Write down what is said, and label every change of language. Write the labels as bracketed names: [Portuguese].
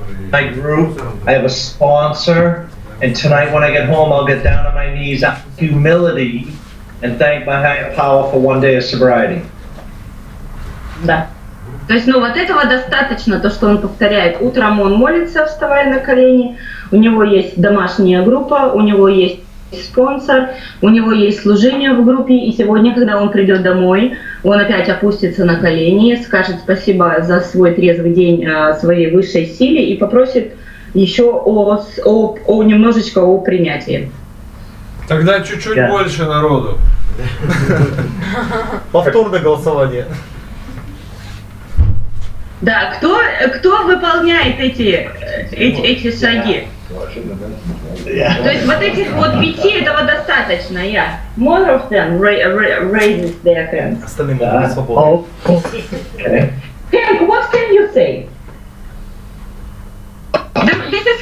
[English] My group, I have a sponsor, and tonight when I get home, I'll get down on my knees out of humility and thank my higher power for 1 day of sobriety. [Russian] Да. То есть, вот этого достаточно, то, что он повторяет. Утром он молится, вставая на колени, у него есть домашняя группа, у него есть спонсор, у него есть служение в группе, и сегодня, когда он придет домой, он опять опустится на колени, скажет спасибо за свой трезвый день своей высшей силе и попросит еще немножечко о принятии. Тогда чуть-чуть больше народу. Повторное голосование. Да, кто выполняет эти шаги? То есть вот этих 5 этого достаточно, [English] More of them raises their hands. [Russian] Остальные могут быть свободны. [English] Okay. Hank, what can you say? This is